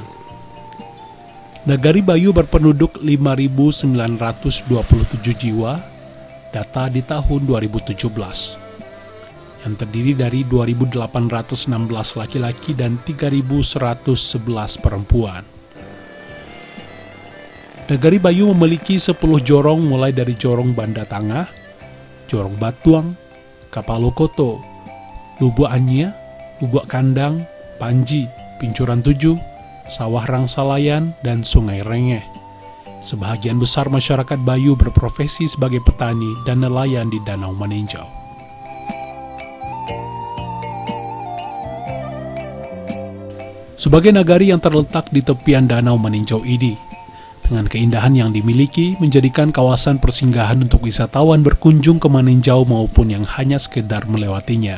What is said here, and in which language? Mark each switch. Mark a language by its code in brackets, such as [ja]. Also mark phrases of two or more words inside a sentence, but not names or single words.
[id] Nagari Bayua berpenduduk 5.927 jiwa, data di tahun 2017, yang terdiri dari 2.816 laki-laki dan 3.111 perempuan. Nagari Bayua memiliki 10 jorong mulai dari Jorong Banda Tangah, Jorong Batuang, Kapalokoto, Lubuk Anyia, Lubuk Kandang, Panji, Pincuran 7, Sawah Rangsalayan, dan Sungai Rengeh. Sebahagian besar masyarakat Bayua berprofesi sebagai petani dan nelayan di Danau Maninjau. Sebagai nagari yang terletak di tepian Danau Maninjau ini, dengan keindahan yang dimiliki menjadikan kawasan persinggahan untuk wisatawan berkunjung ke Maninjau maupun yang hanya sekedar melewatinya.